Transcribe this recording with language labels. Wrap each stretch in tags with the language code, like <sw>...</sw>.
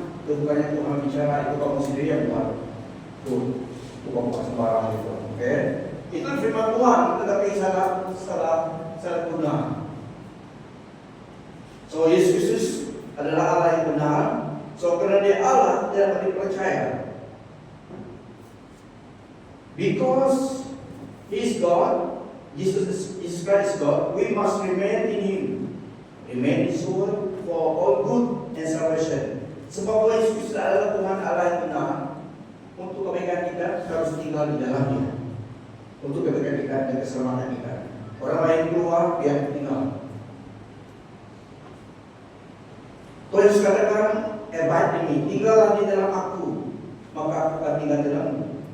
<id>Itu bukannya Tuhan bicara, itu kamu sendiri yang buat. Tuh, bukan sembarang itu. Oke. Itu firman Tuhan, tetapi salah guna. So Yesus adalah Allah yang benar. So karena dia Allah, dia dapat dipercaya.</id> <en>Because He is God, Jesus Christ is God, we must remain in Him. Remain in His word for all good and salvation.</en> <id>Sebab Yesus adalah Tuhan Allah yang benar. Untuk kebaikan kita harus tinggal di dalamnya. Untuk kebaikan kita dan keselamatan kita. Orang lain keluar, biar tinggal. Tuhan Yesus katakan,</id> <en>abide in me,</en> <id>tinggallah di dalam aku, maka aku akan tinggal di dalammu.</id>